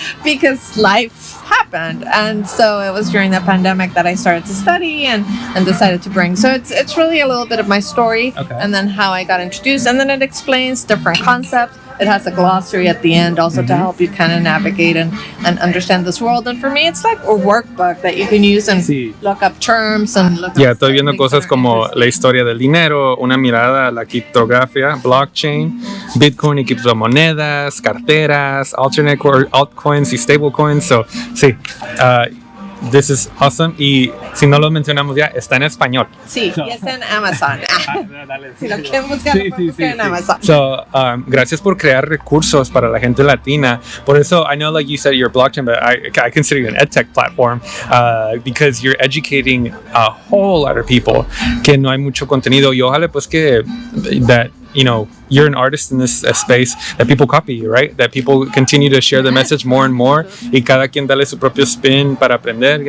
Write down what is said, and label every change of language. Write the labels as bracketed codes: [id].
[en] Because life happened. And so it was during the pandemic that I started to study and decided to bring. So it's really a little bit of my story, and then how I got introduced, and then it explains different concepts. It has a glossary at the end also to help you kind of navigate and understand this world. And for me, it's like a workbook that you can use and look up terms and look up. [es] Estoy viendo cosas como la historia del dinero, una mirada a la criptografía, blockchain, Bitcoin y criptomonedas, carteras, alternate altcoins y stablecoins. So, sí. [en] This is awesome. [es] Y si no lo mencionamos ya, está en español. Sí, y está en Amazon. Si lo quieren buscar, lo pueden buscar en Amazon. So, gracias por crear recursos para la gente latina. Por eso, [en] I know, like you said, you're blockchain, but I consider you an edtech platform because you're educating a whole lot of people [es] que no hay mucho contenido. Y ojalá pues que [en] that, you know, you're an artist in this space, that people copy you, right? That people continue to share the message more and more, [es] y cada quien dale su propio spin para aprender.